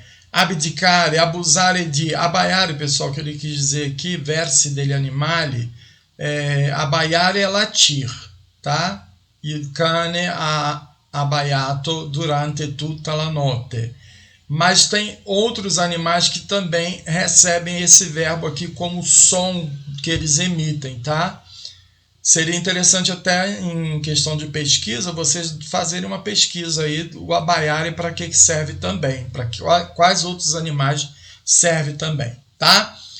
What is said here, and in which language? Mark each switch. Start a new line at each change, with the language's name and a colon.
Portuguese: Abdicare, abusare di. Abbaiare, pessoal, que ele quis dizer aqui,
Italian: versi degli animali.
Portuguese: Abbaiare é latir, tá?
Italian: Il cane ha abbaiato durante tutta la notte.
Portuguese: Mas tem outros animais que também recebem esse verbo aqui como som que eles emitem, tá? Seria interessante até em questão de pesquisa, vocês fazerem uma pesquisa aí, o abbaiare para que serve também, para quais outros animais serve também, tá?